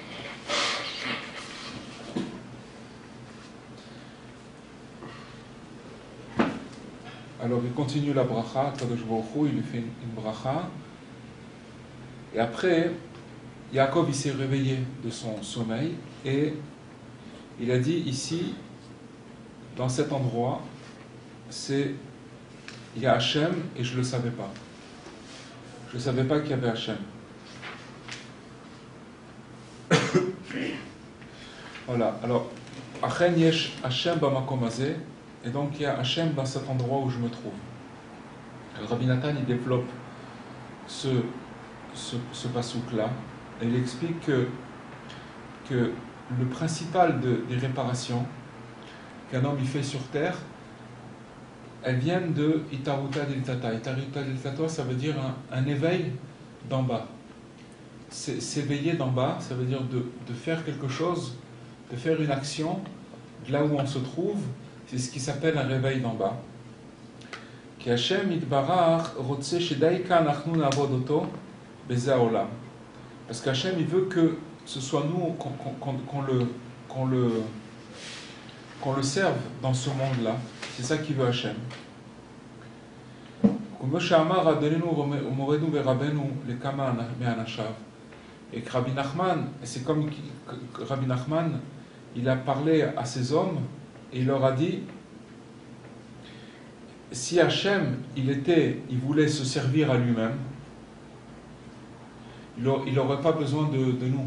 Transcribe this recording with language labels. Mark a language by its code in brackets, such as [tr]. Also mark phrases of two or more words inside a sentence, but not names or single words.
[fr] Alors il continue la bracha, [he] קדוש ברוך הוא, [fr] il lui fait une bracha, et après, Yaakov il s'est réveillé de son sommeil, et il a dit ici, dans cet endroit, il y a Hachem, et je ne le savais pas. Je ne savais pas qu'il y avait Hachem. Voilà, alors, [he] אכן יש ה' במקום הזה, [fr] et donc il y a Hachem dans cet endroit où je me trouve. Le Rabbi Nathan, il développe ce pasouk-là, et il explique que le principal des réparations qu'un homme il fait sur terre, elles viennent de [arc] אתערותא דלתתא. אתערותא דלתתא, [fr] ça veut dire un éveil d'en bas. s'éveiller d'en bas, ça veut dire de faire quelque chose, de faire une action, de là où on se trouve, c'est ce qui s'appelle un réveil d'en bas. [he] כי השם יתברך רוצה שדייקא אנחנו נעבוד אותו בזה העולם. [fr] Parce qu'Hachem, il veut que ce soit nous qu'on le serve dans ce monde-là. C'est ça qu'il veut Hachem. Et que Rabbi Nachman, c'est comme Rabbi Nachman, il a parlé à ces hommes et il leur a dit, si Hachem, il voulait se servir à lui-même, il n'aurait pas besoin de nous.